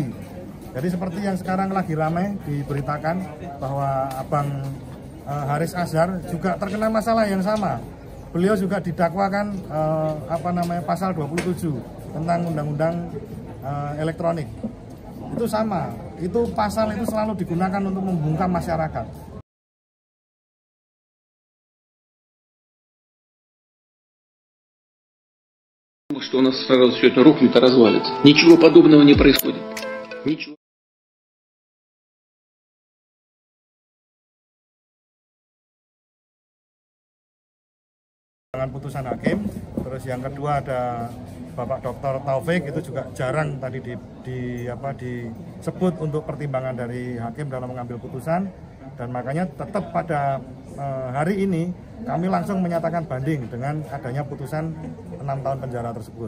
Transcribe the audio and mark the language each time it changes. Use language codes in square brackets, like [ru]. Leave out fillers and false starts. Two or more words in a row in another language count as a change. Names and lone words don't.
[id] Jadi seperti yang sekarang lagi ramai diberitakan bahwa Abang Haris Azhar juga terkena masalah yang sama. Beliau juga didakwakan pasal 27 tentang undang-undang elektronik. Itu sama, itu pasal itu selalu digunakan untuk membungkam masyarakat. [ru] Что у нас сразу все это рухнет и развалится. Ничего подобного не происходит. Ничего. [id] Dengan putusan hakim, terus yang kedua ada Bapak Dr. Taufik, itu juga jarang tadi disebut untuk pertimbangan dari hakim dalam mengambil putusan, dan makanya tetap pada hari ini kami langsung menyatakan banding dengan adanya putusan 6 tahun penjara tersebut.